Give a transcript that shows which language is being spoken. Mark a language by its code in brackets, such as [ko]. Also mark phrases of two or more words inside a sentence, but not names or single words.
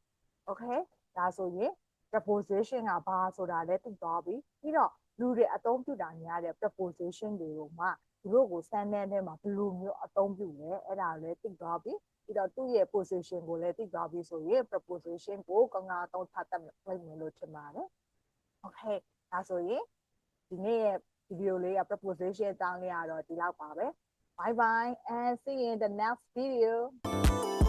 [my] okay ဒါဆိုရင် preposition ကဘာဆိုတာလဲသိသွားပြီပြီးတော့လူတွေအသုံးပြုတာများတဲ့ preposition တွေကိုမှသူတို့ကို sentence ထဲမှာဘယ်လိုမျိုးအသုံးပြုလဲအဲ့ဒါလည်းသိသွားပြီပြီးတော့သူ့ရဲ့ position ကိုလည်းသိသွားပြီဆိုရင် preposition ကိုကောင်းကောင်းအသုံးချတတ်မယ်လို့ထင်ပါတယ် okay ဒါဆိုရင်ဒီနေ့ရဲ့ video လေးက preposition အကြောင်းလေးကတော့ဒီလောက်ပါပဲ [en] bye bye and see you in the next video